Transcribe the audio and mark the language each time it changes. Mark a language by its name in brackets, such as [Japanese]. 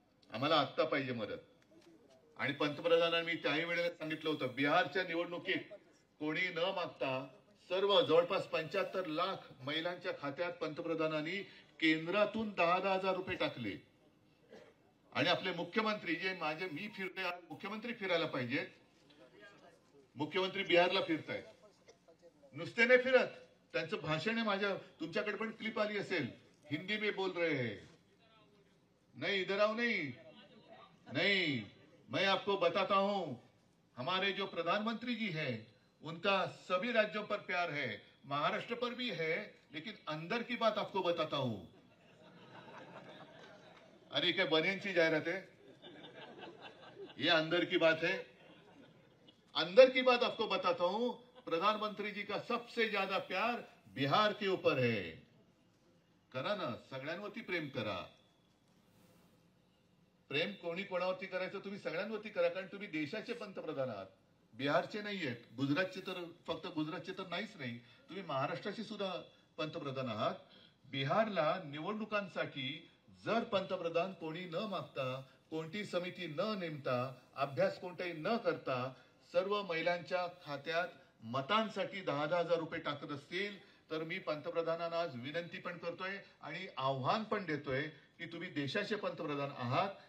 [Marathi] आम्हाला आत्ता पाहिजे मदत. आणि पंतप्रधानांनी त्याही वेळेला सांगितलं होतं, बिहारच्या निवडणुकीत कोणी न मागता सर्व जवळपास 75 लाख महिलांच्या खात्यात पंतप्रधानांनी केंद्रातून 10,000 हजार रुपये टाकले. आणि आपले मुख्यमंत्री जे मी फिरते, मुख्यमंत्री फिरायला पाहिजेत. मुख्यमंत्री बिहारला फिरतायत, नुसते नाही फिरत, त्यांचं भाषण आहे. माझ्या तुमच्याकडे पण क्लिप आली असेल, [Hindi] हिंदी में बोल रहे हैं. नहीं इधर आओ, नहीं मैं आपको बताता हूं, हमारे जो प्रधानमंत्री जी हैं उनका सभी राज्यों पर प्यार है, महाराष्ट्र पर भी है, लेकिन अंदर की बात आपको बताता हूं. अरे क्या बनियन की जाहिरात है, ये अंदर की बात है. अंदर की बात आपको बताता हूं, प्रधानमंत्री जी का सबसे ज्यादा प्यार बिहार के ऊपर है. [Marathi] करा ना, सगळ्यांवरती प्रेम करा. प्रेम कोणी कोणावरती करायचं, तुम्ही सगळ्यांवरती करा, कारण तुम्ही देशाचे पंतप्रधान आहात. बिहारचे नाहीयेत, गुजरातचे तर, फक्त गुजरातचे तर नाहीच नाही, तुम्ही महाराष्ट्राचे सुद्धा पंतप्रधान आहात. बिहारला निवडणुकांसाठी जर पंतप्रधान कोणी न मागता, कोणती समिती न नेमता, अभ्यास कोणताही न करता सर्व महिलांच्या खात्यात मतांसाठी 10,000 हजार रुपये टाकत असतील, तर मी पंतप्रधानांना आज विनंती पण करतोय आणि आव्हान पण देतोय की तुम्ही देशाचे पंतप्रधान आहात.